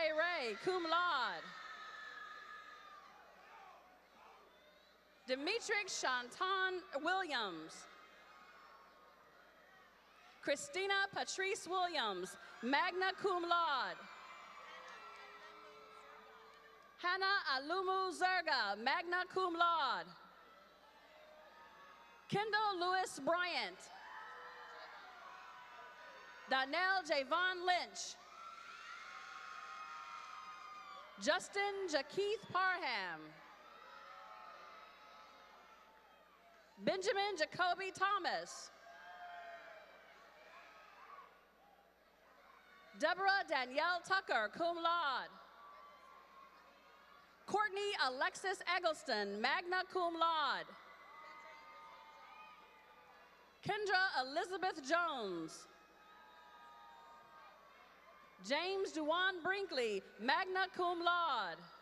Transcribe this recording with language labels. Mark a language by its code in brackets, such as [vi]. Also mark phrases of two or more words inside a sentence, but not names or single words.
[en] Ray, [la] cum laude. [en] Demetrix Shanton Williams. Christina Patrice Williams, [la] magna cum laude. [en] Hannah Alumu Zerga, [la] magna cum laude. [en] Kendall Lewis Bryant. Donnell Javon Lynch. Justin Jakeith Parham. Benjamin Jacoby Thomas. Deborah Danielle Tucker, [la] cum laude. [en] Courtney Alexis Eggleston, [la] magna cum laude. [en] Kendra Elizabeth Jones. James Duwan Brinkley, [la] magna cum laude.